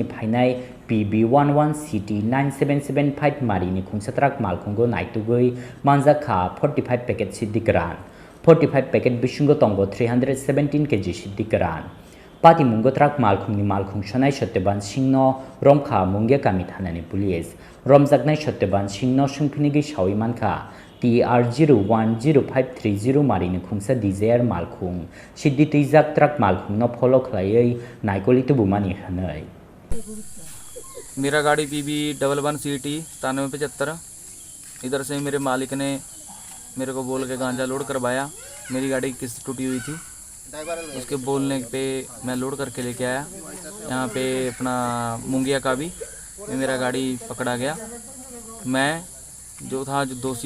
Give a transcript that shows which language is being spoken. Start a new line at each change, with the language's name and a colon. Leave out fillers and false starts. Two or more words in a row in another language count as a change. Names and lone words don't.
Kok Borok: phainai PB11CT 9775 marini khungsatrak malkhongo naitugoi manjakha 45 packet sidikaran 45 packet bisingo tongo 317 kg sidikaran pati mungotrak malkhongni malkhong sonai satyaban singno romkha Mungia kami thanani police romjaknai satyaban singno sungphinigi sawi mankha TR010530 marini khungsa dizer malkhung siddi tijak trak malkhungno follow khlaiei naikoli tubumani hanai
Hindi: मेरा गाड़ी PB11CT 9775 इधर से मेरे मालिक ने मेरे को बोल के गांजा लोड करवाया मेरी गाड़ी की किस्त टूटी हुई थी उसके बोलने पे मैं लोड करके लेके आया यहाँ पे अपना मुंगिया का भी मेरा गाड़ी पकड़ा गया मैं जो था जो दोषी